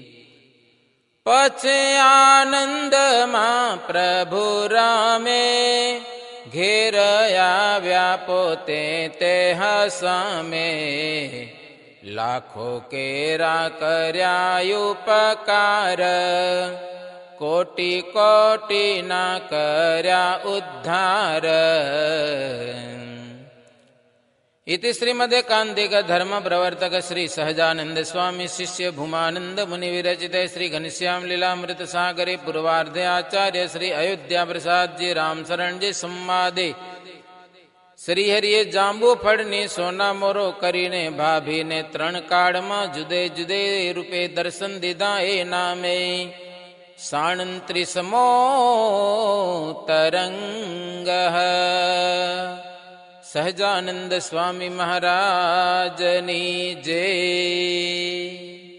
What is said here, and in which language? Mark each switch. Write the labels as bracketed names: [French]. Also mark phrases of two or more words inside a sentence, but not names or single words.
[Gujarati] પછી આનંદમાં પ્રભુ રામે ઘેર આવ્યા પોતે તે હસામે લાખો કેરા કર્યા ઉપકાર કોટી કોટીના કર્યા ઉદ્ધાર [Sanskrit] इति श्रीमदेकान्तिक धर्म प्रवर्तक श्री सहजानंद स्वामी शिष्य भूमानंद मुनि विरचित श्री घनश्याम लीलामृत सागरे पूर्वार्धे आचार्य श्री अयोध्या प्रसाद जी राम शरण जी संवादे [Gujarati] શ્રી હરિયે જાંબુ ફડની સોના મોરો કરીને ભાભી ને ત્રણ કાલ મેં જુદે જુદે રૂપે દર્શન દીધા એ નામે સાણંત્રીસમો તરંગ સહજાનંદ સ્વામી મહારાજની જય।